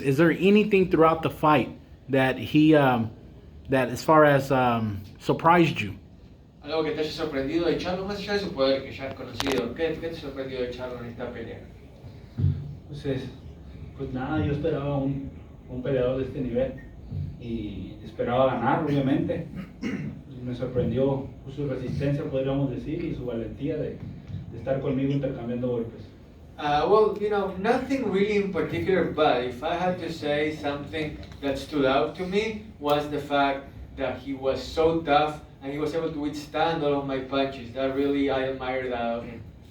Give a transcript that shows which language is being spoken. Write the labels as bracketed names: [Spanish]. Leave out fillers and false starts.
[English] Is there anything throughout the fight that that as far as surprised you? [Spanish] Algo que te haya sorprendido de Charlo, más allá de su poder que ya has conocido. ¿Qué te sorprendió de Charlo en esta pelea? Pues nada, yo esperaba un peleador de este nivel y esperaba ganar, obviamente. Me sorprendió su resistencia, podríamos decir, y su valentía de estar conmigo intercambiando golpes. [English] Nothing really in particular, but if I had to say something that stood out to me was the fact that he was so tough and he was able to withstand all of my punches. That really, I admire that of him.